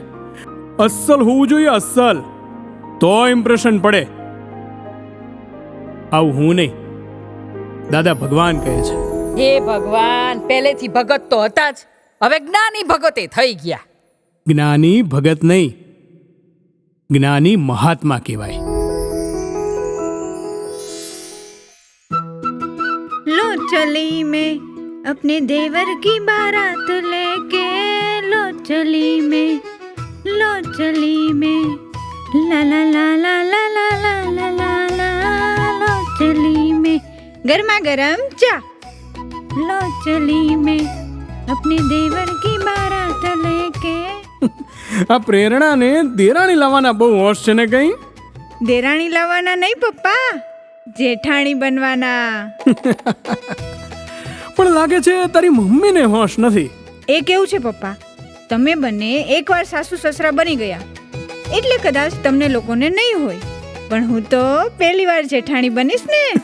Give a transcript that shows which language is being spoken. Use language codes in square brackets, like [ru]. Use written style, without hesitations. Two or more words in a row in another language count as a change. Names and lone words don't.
[gu] અસલ હોવું જોઈએ, અસલ, તો ઇમ્પ્રેશન પડે. આવું હું નહીં, દાદા ભગવાન કહે છે. હે ભગવાન, પહેલેથી ભગત તો હતા જ, હવે જ્ઞાની ભગતે થઈ ગયા. જ્ઞાની ભગત નહીં, જ્ઞાની મહાત્મા કહેવાય. [hi] लो चली मैं अपने देवर की बारात लेके, लो चली मैं ला ला ला ला ला ला ला ला ला ला, लो चली मैं गरमा गरम चा, लो चली मैं अपने देवर की बारात लेके. [gu] આ પ્રેરણાને દેરાણી લાવવાના બહુ હોશ છે ને કઈ? દેરાણી લાવવાના નહીં પપ્પા, જેઠાણી બનવાના. પણ લાગે છે તારી મમ્મીને હોશ નથી. એ કેવું છે પપ્પા, તમે બંને એકવાર સાસુ સસરા બની ગયા એટલે કદાચ તમને લોકોને નહીં હોય, પણ હું તો પહેલી વાર જેઠાણી બનીશ ને.